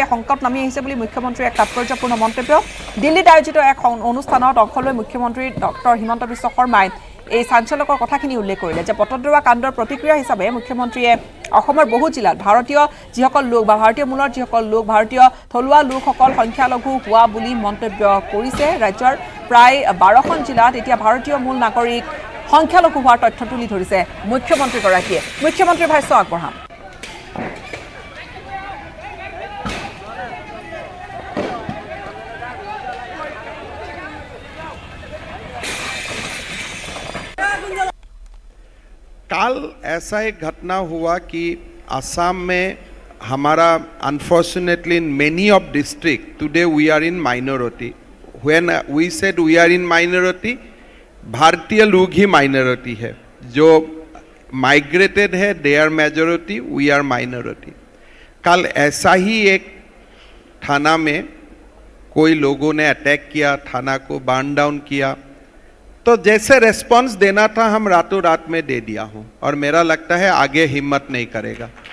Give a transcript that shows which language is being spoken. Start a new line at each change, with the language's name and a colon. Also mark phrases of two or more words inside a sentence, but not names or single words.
Assamese: সংকট নামি আহিছে বুলি মুখ্যমন্ত্ৰীৰ এক তাৎপৰ্যপূৰ্ণ মন্তব্য দিল্লীত আয়োজিত এক অনুষ্ঠানত অংশ লৈ মুখ্যমন্ত্ৰী ডক্টৰ হিমন্ত বিশ্ব শৰ্মাই এই চাঞ্চল্যকৰ কথাখিনি উল্লেখ কৰিলে যে বটদ্ৰৱা কাণ্ডৰ প্ৰতিক্ৰিয়া হিচাপে মুখ্যমন্ত্ৰীয়ে অসমৰ বহু জিলাত ভাৰতীয় যিসকল লোক বা ভাৰতীয় মূলৰ যিসকল লোক ভাৰতীয় থলুৱা লোকসকল সংখ্যালঘু হোৱা বুলি মন্তব্য কৰিছে ৰাজ্যৰ প্ৰায় 12খন জিলাত এতিয়া ভাৰতীয় মূল নাগৰিক সংখ্যালঘু হোৱাৰ তথ্য তুলি ধৰিছে মুখ্যমন্ত্ৰীগৰাকীয়ে মুখ্যমন্ত্ৰীৰ ভাষ্য আগবঢ়াম
Hindi: कल ऐसा एक घटना हुआ कि असम में हमारा
English: unfortunately in many of district today we are in minority when we said we are in minority
Hindi: भारतीय लोग ही माइनॉरिटी है जो माइग्रेटेड है
English: they are majority we are minority
Hindi: कल ऐसा ही एक थाना में कोई लोगों ने अटैक किया थाना को
English: burn down
Hindi: किया तो जैसे रेस्पॉन्स देना था हम रातों रात में दे दिया हूं और मेरा लगता है आगे हिम्मत नहीं करेगा